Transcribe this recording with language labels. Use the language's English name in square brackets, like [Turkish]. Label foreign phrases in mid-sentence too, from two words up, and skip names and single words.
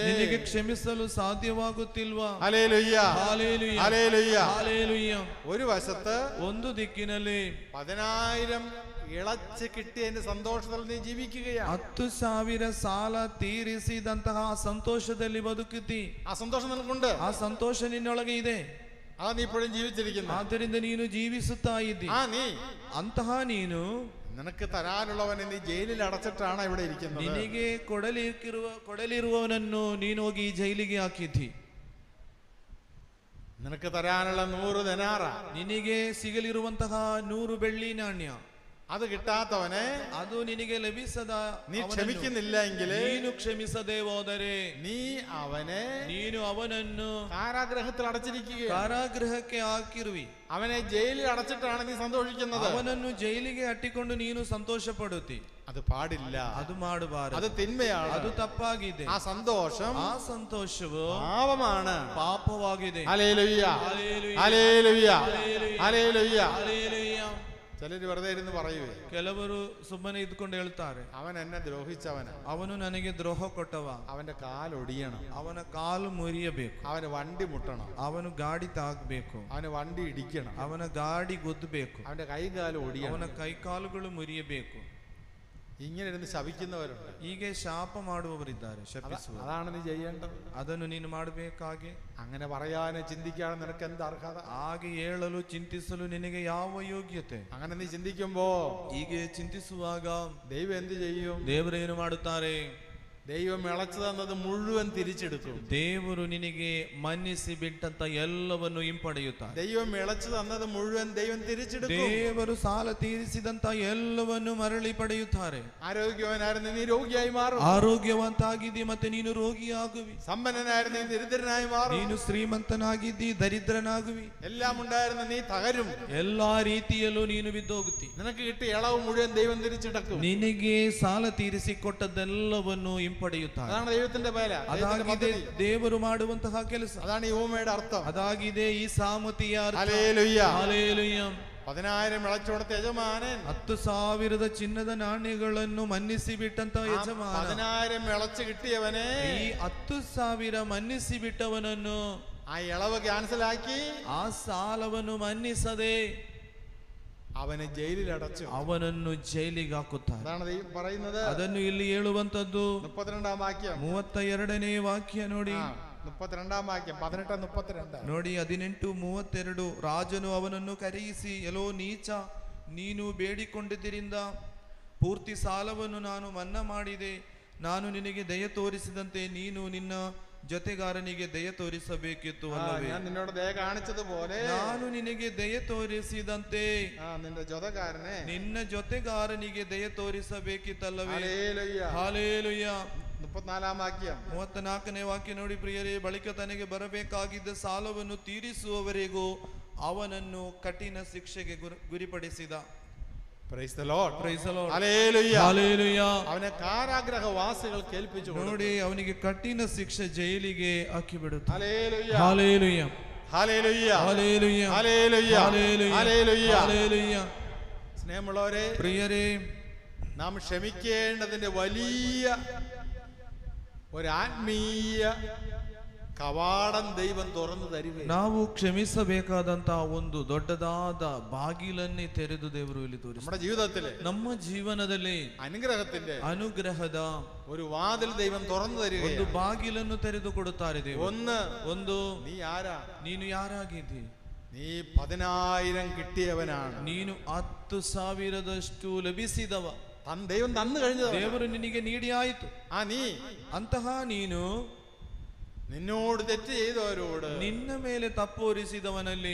[Kannada] ನಿನಗೆ ಕ್ಷಮಿಸಲು ಸಾಧ್ಯವಾಗುತ್ತಿಲ್ವಾ? [Malayalam] ഹല്ലേലൂയ ഹല്ലേലൂയ. ഹല്ലേലൂയ. ഹല്ലേലൂയ. ഒരു വശത്ത് [Kannada] ಒಂದು ದಿಕ್ಕಿನಲ್ಲಿ [Malayalam] 10,000 ഇളച്ച് കിട്ടിയതിന്റെ സന്തോഷത്തിൽ നീ ജീവിക്കുകയാണ്. [Kannada] 10,000 ಸಾಲ ತೀರಿಸಿದಂತಹ ಸಂತೋಷದಲ್ಲಿ ಬದುಕುತ್ತಿ. [Malayalam] ആ സന്തോഷം നിനക്കുണ്ട്. [Kannada] ಆ ಸಂತೋಷ ನಿನ್ನೊಳಗೆ ಇದೆ. [Malayalam] അതാ നീ ഇപ്പോഴും ജീവിച്ചിരിക്കുന്നത്. [Kannada] ಆದ್ದರಿಂದ ನೀನು ಜೀವಿಸುತ್ತಾ ಇದ್ದಿ. [Malayalam] നീ [Kannada] ಅಂತಹ ನೀನು [Malayalam] നിനക്ക് തരാനുള്ളവനെ നീ ജയിലിൽ അടച്ചിട്ടാണ് ഇവിടെ ഇരിക്കുന്നത്. [Kannada] ನಿನಗೆ ಕೊಡಲಿರುವವನನ್ನು ನೀನು ಹೋಗಿ ಜೈಲಿಗೆ ಹಾಕಿದ್ದಿ. [Malayalam] നിനക്ക് തരാനുള്ള 100 ധനാറ, [Kannada] ನಿನಗೆ ಸಿಗಲಿರುವಂತಹ 100 ಬೆಳ್ಳಿ ನಾಣ್ಯ, [Malayalam] അത് കിട്ടാത്തവനെ [Kannada] ಅದು ನಿನಗೆ ಲಭಿಸದ [Malayalam] നീ ക്ഷമിക്കുന്നില്ല എങ്കിൽ, [Kannada] ನೀನು ಕ್ಷಮಿಸದೆ ಹೋದರೆ [Malayalam] നീನು [Kannada] ಅವನನ್ನು [Malayalam] കാരാഗ്രഹത്തിൽ അടച്ചിരിക്കുക. [Kannada] ಕಾರಾಗೃಹಕ್ಕೆ ಹಾಕಿರುವಿ. [Malayalam] അവനെ ജയിലിൽ അടച്ചിട്ടാണ് നീ സന്തോഷിക്കുന്നത്. [Kannada] ಅವನನ್ನು ಜೈಲಿಗೆ ಅಟ್ಟಿಕೊಂಡು ನೀನು ಸಂತೋಷ ಪಡುತ್ತಿ. [Malayalam] അത് പാടില്ല. [Kannada] ಅದು ಮಾಡಬಾರದು. [Malayalam] അത് തിന്മയാണ്. [Kannada] ಅದು ತಪ್ಪಾಗಿದೆ. [Malayalam] ആ സന്തോഷം, [Kannada] ಆ ಸಂತೋಷವು [Malayalam] പാപമാണ്. [Kannada] ಪಾಪವಾಗಿದೆ. [Malayalam] ഹല്ലേലൂയ ഹല്ലേലൂയ. ഹല്ലേലൂയ ഹല്ലേലൂയ. ഹല്ലേലൂയ. ചിലര് വെറുതെ ഇരുന്ന് പറയുവേ, [Kannada] ಕೆಲವರು ಸುಮ್ಮನೆ ಇದ್ಕೊಂಡು ಹೇಳ್ತಾರೆ, [Malayalam] അവൻ എന്നെ ദ്രോഹിച്ചവനാ, [Kannada] ಅವನು ನನಗೆ ದ್ರೋಹ ಕೊಟ್ಟವ, [Malayalam] അവന്റെ കാലൊടിയണം, [Kannada] ಅವನ ಕಾಲು ಮುರಿಯಬೇಕು, [Malayalam] അവന് വണ്ടി മുട്ടണം, [Kannada] ಅವನು ಗಾಡಿ ತಾಗಬೇಕು, [Malayalam] അവന് വണ്ടി ഇടിക്കണം, [Kannada] ಅವನ ಗಾಡಿ ಗುದ್ದಬೇಕು, [Malayalam] അവന്റെ കൈകാലം ഒടിയണം. [Kannada] ಅವನ ಕೈಕಾಲುಗಳು ಮುರಿಯಬೇಕು. [Malayalam] ഇങ്ങനെ ഇരുന്ന് ശപിക്കുന്നവരുണ്ട്. [Kannada] ಹೀಗೆ ಶಾಪ ಮಾಡುವವರಿದ್ದಾರೆ, ಶಪಿಸುವ. [Malayalam] അതാണ് നീ ചെയ്യേണ്ടത്. [Kannada] ಅದನ್ನು ನೀನು ಮಾಡಬೇಕಾಗೆ. [Malayalam] അങ്ങനെ പറയാനും ചിന്തിക്കാനും നിനക്ക് എന്ത് അർഹത? [Kannada] ಹಾಗೆ ಹೇಳಲು ಚಿಂತಿಸಲು ನಿನಗೆ ಯಾವ ಯೋಗ್ಯತೆ? [Malayalam] അങ്ങനെ നീ ചിന്തിക്കുമ്പോ [Kannada] ಹೀಗೆ ಚಿಂತಿಸುವಾಗ [Malayalam] ദൈവം എന്ത് ചെയ്യും? [Kannada] ದೇವರೇನು ಮಾಡುತ್ತಾರೆ? [Malayalam] ദൈവം ഇളച്ചു തന്നത് മുഴുവൻ തിരിച്ചെടുത്തു. [Kannada] ದೇವರು ನಿನಗೆ ಮನ್ನಿಸಿ ಬಿಟ್ಟಂತ ಎಲ್ಲವನ್ನು ಹಿಂಪಡೆಯುತ್ತಾರೆ. [Malayalam] ദൈവം ഇളച്ചു തന്നത് മുഴുവൻ ദൈവം തിരിച്ചെടുക്കും. [Kannada] ದೇವರು ಸಾಲ ತೀರಿಸಿದಂತ ಎಲ್ಲವನ್ನು ಮರಳಿ ಪಡೆಯುತ್ತಾರೆ. [Malayalam] ആരോഗ്യവാനായിരുന്നു നീ രോഗിയായി മാറും. [Kannada] ಆರೋಗ್ಯವಂತಾಗಿದ್ದಿ ಮತ್ತೆ ನೀನು ರೋಗಿಯಾಗುವಿ. [Malayalam] സമ്പന്നനായിരുന്നു നീ ദരിദ്രനായി മാറും. [Kannada] ನೀನು ಶ್ರೀಮಂತನಾಗಿದ್ದಿ ದರಿದ್ರನಾಗುವಿ. [Malayalam] എല്ലാം ഉണ്ടായിരുന്ന നീ തകരും. [Kannada] ಎಲ್ಲಾ ರೀತಿಯಲ್ಲೂ ನೀನು ಬಿದ್ದೋಗುತ್ತಿ. [Malayalam] നിനക്ക് കിട്ടിയ ഇളവ് മുഴുവൻ ദൈവം തിരിച്ചെടുക്കും. [Kannada] ನಿನಗೆ ಸಾಲ ತೀರಿಸಿಕೊಟ್ಟದೆಲ್ಲವನ್ನು ಹಿಂಪಡೆಯುತ್ತಾರೆ. [Malayalam] അതാണ് ദൈവത്തിന്റെ പേര. [Kannada] ಅದಾಗಿದೆ ದೇವರು ಮಾಡುವಂತಹ ಕೆಲಸ. [Malayalam] അതാണ് ഈ ഉപമയുടെ അർത്ഥം. [Kannada] ಅದಾಗಿದೆ ಈ ಸಾಮತಿಯ ಅರ್ಥ. [Malayalam] ഹല്ലേലൂയ. [Kannada] ಹಲ್ಲೆಲೂಯಾ. [Malayalam] 10,000 ഇളച്ചു കൊടുത്ത യജമാനൻ [Kannada] 10,000 ಚಿನ್ನದ ನಾಣ್ಯಗಳನ್ನು ಮನ್ನಿಸಿ ಬಿಟ್ಟಂತ ಯಜಮಾನ [Malayalam] 10,000 ഇളച്ചു കിട്ടിയവനെ [Kannada] ಈ 10,000 ಮನ್ನಿಸಿ ಬಿಟ್ಟವನನ್ನು [Malayalam] ആ ഇളവ് ക്യാൻസൽ ആക്കി [Kannada] ಆ ಸಾಲವನ್ನು ಮನ್ನಿಸದೆ [Malayalam] അവനെ ജയിലിൽ അടച്ചു. [Kannada] ಅವನನ್ನು ಜೈಲಿಗೆ ಹಾಕುತ್ತಾರೆ. [Malayalam] അതാണ് ദൈവം പറയുന്നത്. [Kannada] ಅದನ್ನು ಇಲ್ಲಿ ಹೇಳುವಂತದ್ದು [Malayalam] 32ാം വാക്യം. [Kannada] 32ನೇ ವಾಕ್ಯ ನೋಡಿ. [Malayalam] 32ാം വാക്യം 18:32 [Kannada] ನೋಡಿ. 18:32. ರಾಜನು ಅವನನ್ನು ಕರೆಯಿಸಿ, ಎಲೋ ನೀಚ, ನೀನು ಬೇಡಿಕೊಂಡಿದ್ದರಿಂದ ಪೂರ್ತಿ ಸಾಲವನ್ನು ನಾನು ಮನ್ನಾ ಮಾಡಿದೆ. ನಾನು ನಿನಗೆ ದಯ ತೋರಿಸಿದಂತೆ ನೀನು ನಿನ್ನ ಜೊತೆಗಾರನಿಗೆ ದಯ ತೋರಿಸಬೇಕಿತ್ತು ಅಲ್ಲವೇ? [Malayalam] ഞാൻ നിന്നോട് ദയ കാണിച്ചതുപോലെ [Kannada] ನಾನು ನಿನಗೆ ದಯ ತೋರಿಸಿದಂತೆ [Malayalam] നിന്റെ ജൊതകാരനെ [Kannada] ನಿನ್ನ ಜೊತೆಗಾರನಿಗೆ ದಯ ತೋರಿಸಬೇಕಿತ್ತಲ್ಲವೇ? [Malayalam] ഹല്ലേലൂയ. [Kannada] ಹಾಲೇಲುಯ್ಯ. [Malayalam] 34ാം വാക്യം. [Kannada] 34ನೇ ವಾಕ್ಯ ನೋಡಿ ಪ್ರಿಯರೇ. ಬಳಿಕ ತನಗೆ ಬರಬೇಕಾಗಿದ್ದ ಸಾಲವನ್ನು ತೀರಿಸುವವರೆಗೂ ಅವನನ್ನು ಕಠಿಣ ಶಿಕ್ಷೆಗೆ ಗುರಿಪಡಿಸಿದ. [English] Praise the Lord. Praise the Lord. Hallelujah. Hallelujah. [Malayalam] അവനെ കാരാഗ്രഹവാസികൾ കേൾപ്പിച്ചു കൊടുത്തു. [Kannada] ನೋಡಿ, ಅವನಿಗೆ ಕಠಿಣ ಶಿಕ್ಷೆ ಜೈಲಿಗೆ ಹಾಕಿ ಬಿಡುತ್ತಾರೆ. [English] Hallelujah. Hallelujah. Hallelujah. Hallelujah. Hallelujah. Hallelujah. Hallelujah. [Malayalam] സ്നേഹമുള്ളവരെ, പ്രിയരേ, നാം ക്ഷമിക്കേണ്ടതിന്റെ വലിയ ഒരു ആത്മീയ കവാടം ദൈവം തുറന്നു തരുക. [Kannada] ನಾವು ಕ್ಷಮಿಸಬೇಕಾದಂತಹ ಒಂದು ದೊಡ್ಡದಾದ ಬಾಗಿಲನ್ನೇ ತೆರೆದು ದೇವರು ಇಲ್ಲಿ ತೋರಿಸಿ [Malayalam] നമ്മുടെ ജീവിതത്തിലെ [Kannada] ನಮ್ಮ ಜೀವನದಲ್ಲಿ [Malayalam] അനുഗ്രഹത്തിന്റെ [Kannada] ಅನುಗ್ರಹದ [Malayalam] ഒരു വാതിൽ ദൈവം തുറന്നു തരിക. [Kannada] ಒಂದು ಬಾಗಿಲನ್ನು ತೆರೆದು ಕೊಡುತ್ತಾರೆ ದೇವರು. ಒಂದು, [Malayalam] നീ ആരാ? [Kannada] ನೀನು ಯಾರಾಗಿದ್ದಿ? [Malayalam] നീ 10,000 കിട്ടിയവനാണ്. [Kannada] ನೀನು 10,000 ಲಭಿಸಿದವ. [Malayalam] ദൈവം തന്നു കഴിഞ്ഞത് [Kannada] ದೇವರು ನಿನಗೆ ನೀಡಿ ಆಯಿತು. [Malayalam] നീ [Kannada] ಅಂತಹ ನೀನು [Malayalam] നിന്നോട് തെറ്റ് ചെയ്തവരോട് [Kannada] ನಿನ್ನ ಮೇಲೆ ತಪ್ಪೋರಿಸಿದವನಲ್ಲಿ